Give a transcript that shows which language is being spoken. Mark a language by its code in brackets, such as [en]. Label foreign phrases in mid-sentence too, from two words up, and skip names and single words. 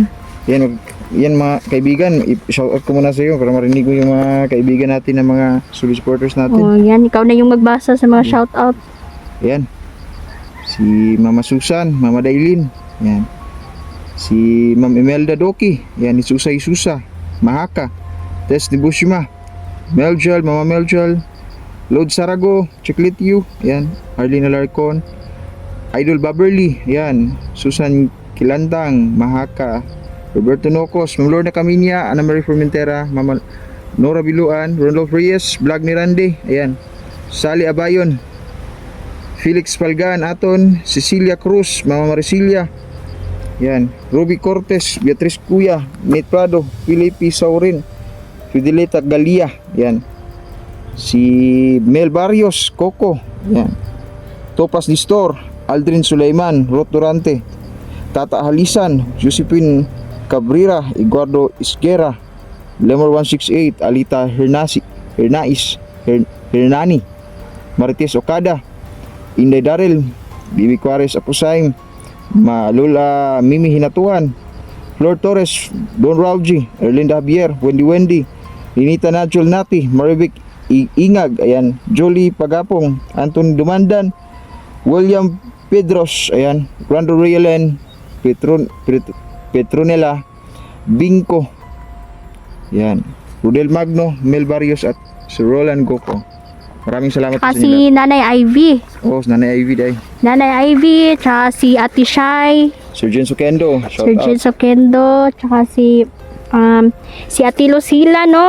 [tl] Yan mga kaibigan, i-shoutout ko muna sa iyo para marinig mo yung mga kaibigan natin na mga [en] solid supporters [tl] natin. Oh, yan, ikaw na yung magbasa sa mga shoutout. Yan. Si Mama Susan, Mama Dailin. Yan. Si Ma'am Imelda Doki. Yan, ni Susay Susa. Mahaka. Tess de Bushima. Meljal, Mama Meljal. Lord Sarago, Chiclet Yu. Yan. Arlene Alarcon. Idol Baberly. Yan. Susan Kilandang, Mahaka. Roberto Nocos, Ma'am Lorna Caminia, Ana Marie Formentera, Mama Nora Biluan, Ronald Reyes, Vlog ni Randy. Ayan. Sally Abayon. Felix Palgan, Aton, Cecilia Cruz, Mama Maricilia. Yan. Ruby Cortez, Beatrice Cuya, Nate Prado, Filipe Saurin, Fidelita Galia. Yan. Si Mel Barrios, Coco. Yan. Topas Distor, Aldrin Sulaiman, Rot Durante, Tata Halisan, Josephine Cabrera, Eduardo Isguera, Lemor 168, Alita Hernani, Marites Okada, Inday Darrell, Bibi Juarez Apusaim, Lola Mimi Hinatuan, Flor Torres, Don Rauji, Erlinda Javier, Wendy, Linita Najol Nati, Maribik Ingag, ayan, Jolie Pagapong, Anton Dumandan, William Pedros, ayan, Brando Rielen, Petronella Bingko, yan, Rudel Magno, Mel Barrios at Si Roland Goko. Maraming salamat po Tsaka sa inyo. si Nanay Ivy. Oh, si Nanay Ivy day. Nanay Ivy, tsaka si Ate Shai, Sir Jen Sukendo. Shout Sir out. Jin Sokendo, tsaka si Ate Lucila, no?